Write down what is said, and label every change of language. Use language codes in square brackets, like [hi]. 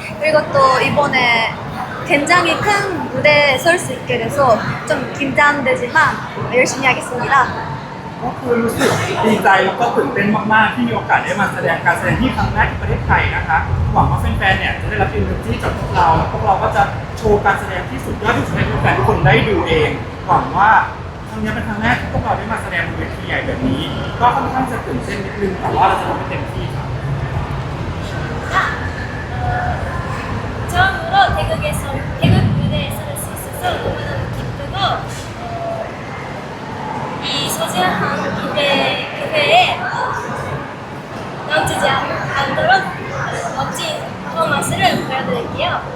[ko] 그리고 또 이번에 굉장히 큰 무대에 설 수 있게 돼서 좀 긴장되지만 열심히 하겠습니다. [th] ก็คือรู้สึกดีใจแล้วก็ตื่นเต้นมากๆที่มีโอกาสได้มาแสดงการแสดงที่ครั้งแรกที่ประเทศไทยนะคะหวังว่าแฟนๆเนี่ยจะได้รับ energy จากพวกเราแล้วพวกเราก็จะโชว์การแสดงที่สุดยอดที่สุดให้แฟนๆทุกคนได้ดูเองหวังว่าครั้งนี้เป็นครั้งแรกที่พวกเราได้มาแสดงบนเวทีใหญ่แบบนี้ก็ค่อนข้างจะตื่นเต้นนิดนึงแต่ว่าเราจะทำให้เต็มที่ครับ [ko] 처음으로 태국 무대에 설 수 있어서 너무너무 기쁘고 이 소중한 기회에 넘치지 않도록 멋진 퍼포먼스를 보여드릴게요.